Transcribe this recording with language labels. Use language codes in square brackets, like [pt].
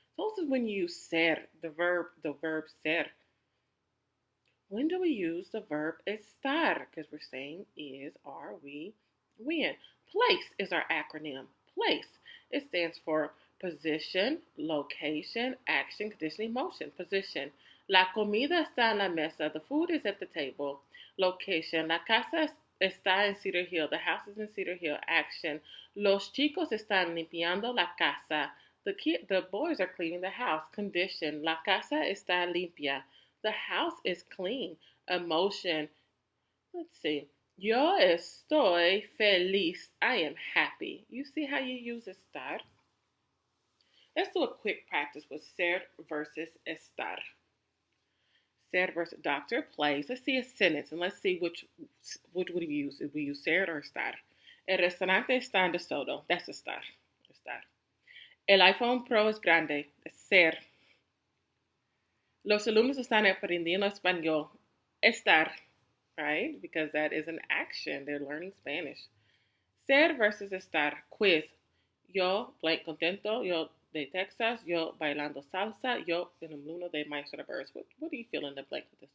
[en] So this is when you use ser, the verb ser. When do we use the verb estar? Because we're saying is, are, we, when. Place is our acronym. Place. It stands for position, location, action, condition, emotion. Position. [es] La comida está en la mesa. [en] The food is at the table. Location. [es] La casa está en Cedar Hill. [en] The house is in Cedar Hill. Action. [es] Los chicos están limpiando la casa. [en] The boys are cleaning the house. Condition. [es] La casa está limpia. [en] The house is clean. Emotion. Let's see. [es] Yo estoy feliz. [en] I am happy. You see how you use estar? Let's do a quick practice with ser versus estar. Ser versus doctor plays. Let's see a sentence and let's see which would we use. If we use ser or estar. [es] El restaurante está en desodo. That's estar. Estar. El iPhone Pro es grande. Ser. Los alumnos están aprendiendo español. [en] Estar, right? Because that is an action. They're learning Spanish. Ser versus estar. Quiz. [es] Yo, blank contento. Yo de Texas. Yo bailando salsa. Yo un alumno de Maestro de Verbs. [en] What do you feel in the blank with this?